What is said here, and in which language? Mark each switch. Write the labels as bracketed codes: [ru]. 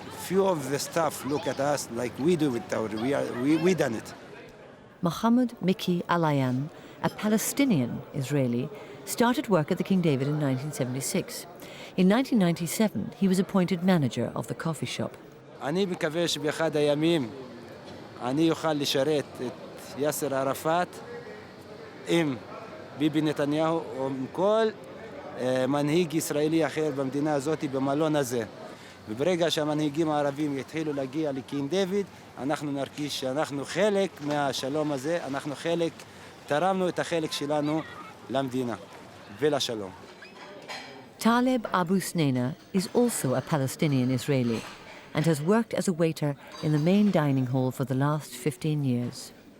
[en] Few of the staff look at us like we do with our, we done it. Mohammed Miki Alayan, a Palestinian Israeli, started work at the King David in 1976. In 1997, he was appointed manager of the coffee shop. [he] אני מקווה שבאחד הימים אני אוכל לשרת את יאסר ערפאת עם ביבי נתניהו או עם כל מנהיג ישראלי אחר במדינה הזאת במלון הזה. וברגע שהמנהיגים הערבים יתחילו להגיע לקינג דיוויד, אנחנו נרגיש שאנחנו חלק מהשלום הזה, אנחנו חלק, תרמנו את החלק שלנו למדינה ולשלום. [en] Taleb Abu Snena is also a Palestinian Israeli and has worked as a waiter in the main dining hall for the last 15 years.